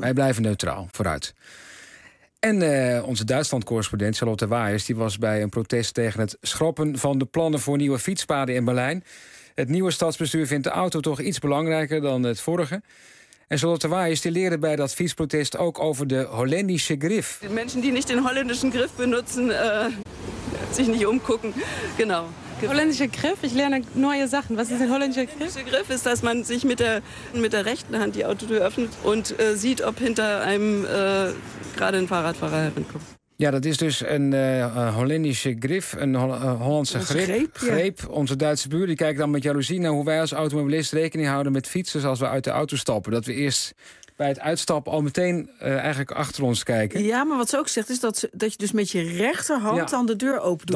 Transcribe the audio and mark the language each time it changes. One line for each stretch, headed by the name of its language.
Dutch: Wij blijven neutraal, vooruit. En onze Duitsland-correspondent Charlotte Waaiers, die was bij een protest tegen het schrappen van de plannen voor nieuwe fietspaden in Berlijn. Het nieuwe stadsbestuur vindt de auto toch iets belangrijker dan het vorige. En Charlotte Waaiers die leerde bij dat fietsprotest ook over de Holländische Griff.
German: Mensen die niet den Holländischen Griff benutzen, zich niet omgucken. Genau. Griff. Holländische Griff? Ich lerne neue Sachen. Was ist ein holländischer Griff? Der holländische Griff ist, dass man sich mit der rechten Hand die Autotür öffnet und sieht, ob hinter einem gerade ein Fahrradfahrer herankommt.
Dutch: Ja, dat is dus een Holländische Griff, een Hollandse greep. Ja. Onze Duitse buren die kijken dan met jaloezie naar hoe wij als automobilist rekening houden met fietsers als we uit de auto stappen. Dat we eerst bij het uitstappen al meteen eigenlijk achter ons kijken. Ja, maar wat ze ook zegt is dat je dus met je rechterhand dan de deur open doet.